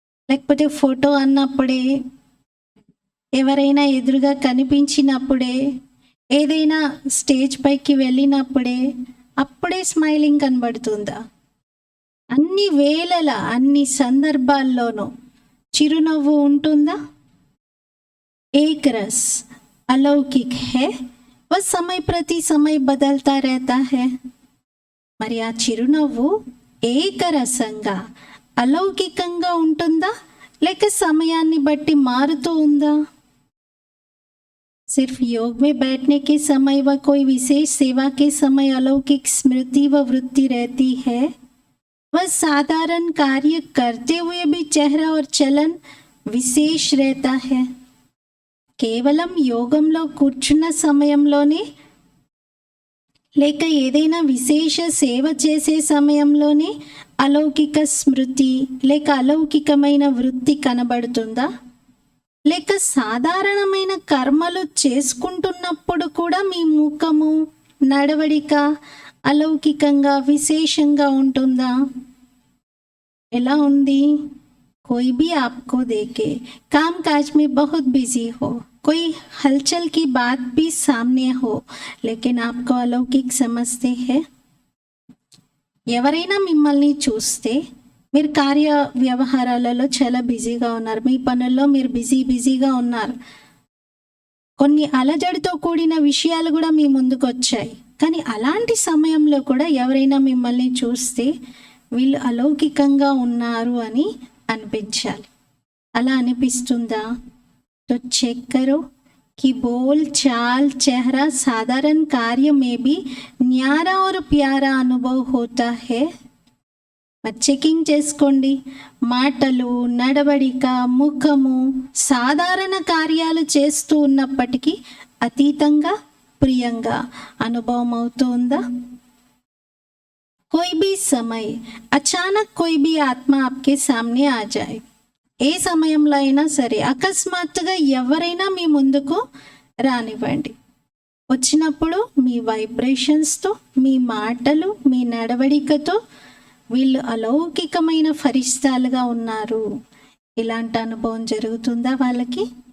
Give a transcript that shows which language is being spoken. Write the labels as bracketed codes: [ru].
[te] లేకపోతే ఫోటో అన్నప్పుడే, ఎవరైనా ఎదురుగా కనిపించినప్పుడే, ఏదైనా స్టేజ్ పైకి వెళ్ళినప్పుడే అప్పుడే స్మైలింగ్ కనబడుతుందా? అన్ని వేళల, అన్ని సందర్భాల్లోనూ చిరునవ్వు ఉంటుందా? [hi] ఏక్ రస్ అలౌకిక్ హే, వह समय प्रति समय बदलता रहता है. [te] మరి ఆ చిరునవ్వు ఏకరసంగా, అలౌకికంగా ఉంటుందా, లేక సమయాన్ని బట్టి మారుతూ ఉందా? [hi] सिर्फ योग में बैठने के समय व कोई विशेष सेवा के समय अलौकिक स्मृति व वृत्ति रहती है. वह साधारण कार्य करते हुए भी चेहरा और चलन विशेष रहता है. [te] కేవలం యోగంలో కూర్చున్న సమయంలోనే లేక ఏదైనా విశేష సేవ చేసే సమయంలోనే అలౌకిక స్మృతి లేక అలౌకికమైన వృత్తి కనబడుతుందా? లేక సాధారణమైన కర్మలు చేసుకుంటున్నప్పుడు కూడా మీ ముఖము నడవడిక అలౌకికంగా విశేషంగా ఉంటుందా? ఎలా ఉంది? [hi] कोई भी आपको देखे काम काज में बहुत बिजी हो, कोई हलचल की बात भी सामने हो, लेकिन आपको अलौकिक समझते हैं। [te] ఎవరైనా మిమ్మల్ని చూస్తే మీరు కార్య వ్యవహారాలలో చాలా బిజీగా ఉన్నారు, మీ పనుల్లో మీరు బిజీగా ఉన్నారు, కొన్ని అలజడితో కూడిన విషయాలు కూడా మీ ముందుకు వచ్చాయి, కానీ అలాంటి సమయంలో కూడా ఎవరైనా మిమ్మల్ని చూస్తే వీళ్ళు అలౌకికంగా ఉన్నారు అని అనిపించాలి. అలా అనిపిస్తుందా? [hi] तो चेक करो कि बोल चाल चेहरा साधारण कार्य में भी न्यारा और प्यारा अनुभव होता है। [te] మరి చెకింగ్ చేసుకోండి. మాటలు నడవడిక ముఖము సాధారణ కార్యాలు చేస్తూ ఉన్నప్పటికీ అతీతంగా ప్రియంగా అనుభవం అవుతుందా? [hi] कोई भी समय अचानक कोई भी आत्मा आपके सामने आ जाए, [te] ఏ సమయంలో అయినా సరే అకస్మాత్తుగా ఎవరైనా మీ ముందుకు రానివ్వండి, వచ్చినప్పుడు మీ వైబ్రేషన్స్తో మీ మాటలు మీ నడవడికతో వీళ్ళు అలౌకికమైన ఫరిస్తాలుగా ఉన్నారు, ఇలాంటి అనుభవం జరుగుతుందా వాళ్ళకి?